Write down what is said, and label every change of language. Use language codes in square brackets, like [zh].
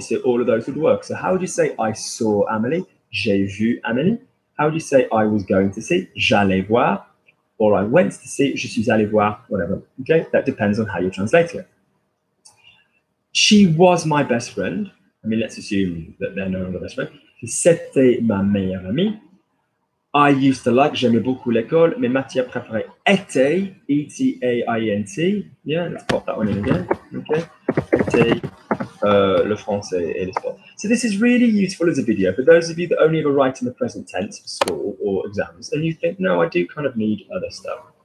[en] So all of those would work. So how would you say I saw Amelie? [fr] J'ai vu Amelie. [en] How would you say I was going to see? [fr] J'allais voir. [en] Or I went to see, [fr] je suis allé voir, [en] whatever. Okay, that depends on how you translate it. She was my best friend. I mean, let's assume that they're no longer best friends. [fr] C'était ma meilleure amie. [en] I used to like, [fr] j'aimais beaucoup l'école. Mes matières préférées étaient, E-T-A-I-N-T. [en] Yeah, let's pop that one in again. Okay. [fr] Étaient le français et le sport. [en] So this is really useful as a video for those of you that only ever write in the present tense for school or exams, and you think, no, I do kind of need other stuff.